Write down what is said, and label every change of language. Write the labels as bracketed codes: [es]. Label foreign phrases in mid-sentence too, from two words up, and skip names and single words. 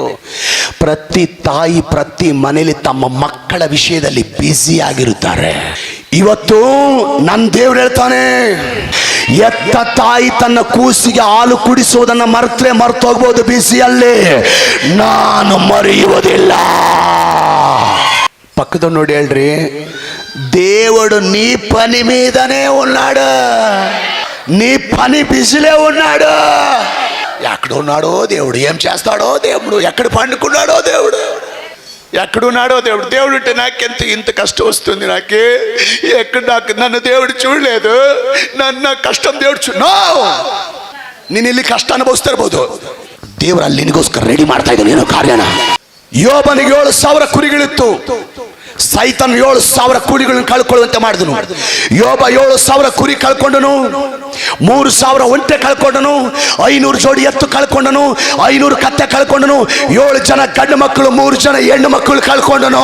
[kn] ಪ್ರತಿ ತಾಯಿ ಪ್ರತಿ ಮನೇಲಿ ತಮ್ಮ ಮಕ್ಕಳ ವಿಷಯದಲ್ಲಿ ಬ್ಯುಸಿ ಆಗಿರುತ್ತಾರೆ. ಇವತ್ತು ನನ್ನ ದೇವ್ರು ಹೇಳ್ತಾನೆ, ಎತ್ತ ತಾಯಿ ತನ್ನ ಕೂಸಿಗೆ ಹಾಲು ಕುಡಿಸುವುದನ್ನು ಮರ್ತೋಗ್ಬೋದು ಬಿಸಿಯಲ್ಲಿ, ನಾನು ಮರೆಯುವುದಿಲ್ಲ. [te] పక్కతో నోడు ಹೇಳ್ರಿ, దేవుడు నీ పని మీదనే ఉన్నాడు, నీ పని బిజీలే ఉన్నాడు. ఎక్కడున్నాడో దేవుడు, ఏం చేస్తాడో దేవుడు, ఎక్కడ పండుకున్నాడో దేవుడు, ఎక్కడున్నాడో దేవుడు. దేవుడు అంటే నాకెంత ఇంత కష్టం వస్తుంది, నాకే ఎక్కడ నన్ను దేవుడు చూడలేదు, [kn] ನನ್ನ ಕಷ್ಟ దేవుడు ನೀನು ಇಲ್ಲಿ ಕಷ್ಟ ಅನುಭವಿಸ್ತಿರ್ಬೋದು, ದೇವರು ಅಲ್ಲಿ ನಿನಗೋಸ್ಕರ ರೆಡಿ ಮಾಡ್ತಾ ಇದ್ದಾನೆ ಏನೋ ಕಾರ್ಯನ. ಯೋಬನಿಗೆ 7,000 ಕುರಿಗಳಿತ್ತು, ಸೈತಾನ್ 7,000 ಕುರಿಗಳನ್ನು ಕಳ್ಕೊಳ್ಳುವಂತೆ ಮಾಡಿದನು. ಯೋಬ 7,000 ಕುರಿ ಕಳ್ಕೊಂಡನು, 3,000 ಒಂಟೆ ಕಳ್ಕೊಂಡನು, 500 ಜೋಡಿ ಎತ್ತು ಕಳ್ಕೊಂಡನು, 500 ಕತ್ತೆ ಕಳ್ಕೊಂಡನು, 7 ಜನ ಗಂಡು ಮಕ್ಕಳು, 3 ಜನ ಹೆಣ್ಣು ಮಕ್ಕಳು ಕಳ್ಕೊಂಡನು.